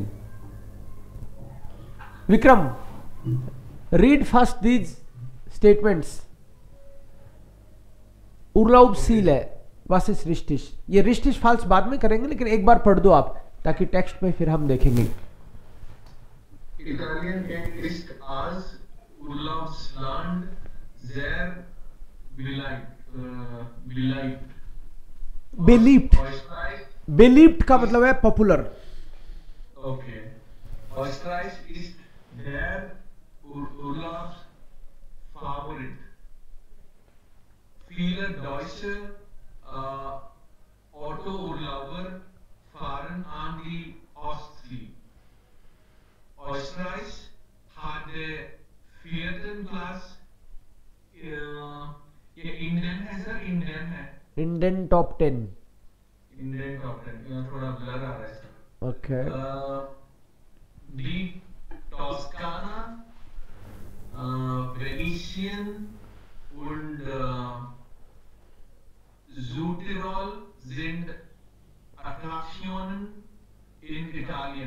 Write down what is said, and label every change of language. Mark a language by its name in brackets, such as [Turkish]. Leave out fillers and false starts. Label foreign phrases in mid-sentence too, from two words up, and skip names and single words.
[English] विक्रम, read first these statements [German] Urlaubsziel [English] है वर्सेस रिस्टिश। [Hindi] ये [German] richtig falsch [Hindi] बाद में करेंगे, लेकिन एक बार पढ़ दो आप, ताकि टेक्स्ट में फिर हम देखेंगे। [German] Italien ist als Urlaubsland sehr beliebt. बिलीव्ड, Österreich, [Hindi] बिलीव्ड का मतलब है पॉपुलर। okay. [German] Österreich ist der Urlaubsfavorit. Viele deutsche Autourlauber fahren an die Ostsee. Österreich hat den 4. Platz. [Hindi] ये इंडियन है सर, इंडियन है, [English] Indian top 10. Indian top 10 [Hindi] थोड़ा ब्लर आ रहा है सर। ओके, [German] Die Toskana, Venetian und Südtirol sind Attraktionen in Italien.